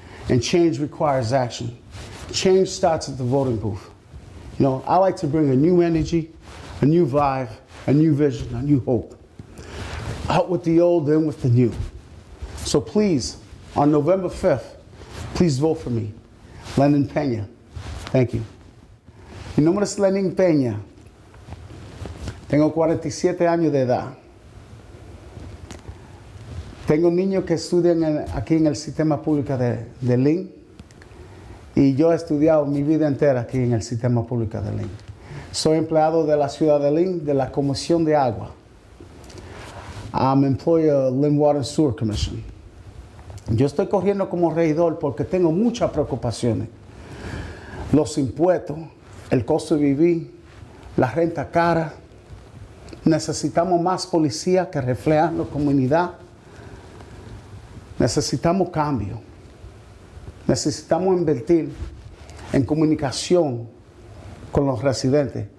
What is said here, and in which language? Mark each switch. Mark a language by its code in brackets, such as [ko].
[en] And change requires action. Change starts at the voting booth. You know, I like to bring a new energy, a new vibe, a new vision, a new hope. Out with the old, in with the new. So please, on November 5th, please vote for me, Lennon Pena. Thank you. [es] Mi nombre es Lennon Pena. Tengo 47 años de edad. Tengo niños que estudian aquí en el sistema público de Lynn y yo he estudiado mi vida entera aquí en el sistema público de Lynn. Soy empleado de la ciudad de Lynn, de la Comisión de Agua. [en] I'm employee of Lynn Water and Sewer Commission. [es] Yo estoy corriendo como regidor porque tengo muchas preocupaciones. Los impuestos, el costo de vivir, la renta cara. Necesitamos más policía que reflejan la comunidad. Necesitamos cambio. Necesitamos invertir en comunicación con los residentes.